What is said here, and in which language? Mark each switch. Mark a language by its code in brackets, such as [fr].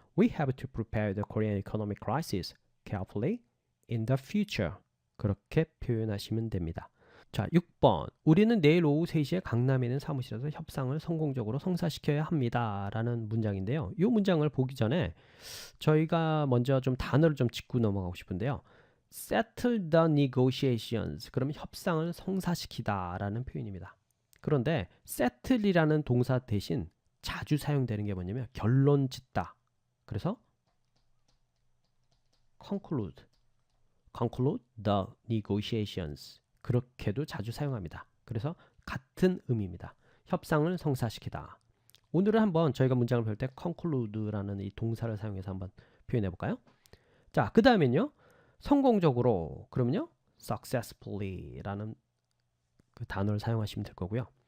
[en] We have to prepare the Korean economic crisis carefully in the future. [ko] 그렇게 표현하시면 됩니다. 자, 6번. 우리는 내일 오후 3시에 강남에 있는 사무실에서 협상을 성공적으로 성사시켜야 합니다. 라는 문장인데요. 이 문장을 보기 전에 저희가 먼저 좀 단어를 좀 짚고 넘어가고 싶은데요. [en] settle the negotiations. [ko] 그러면 협상을 성사시키다 라는 표현입니다. 그런데 settle이라는 동사 대신 자주 사용되는 게 뭐냐면 결론 짓다. 그래서 [en] conclude the negotiations. [ko] 그렇게도 자주 사용합니다. 그래서 같은 의미입니다. 협상을 성사시키다. 오늘은 한번 저희가 문장을 볼 때 conclude라는 이 동사를 사용해서 한번 표현해 볼까요? 자, 그 다음엔요. 성공적으로 그러면요. successfully라는 그 단어를 사용하시면 될 거고요.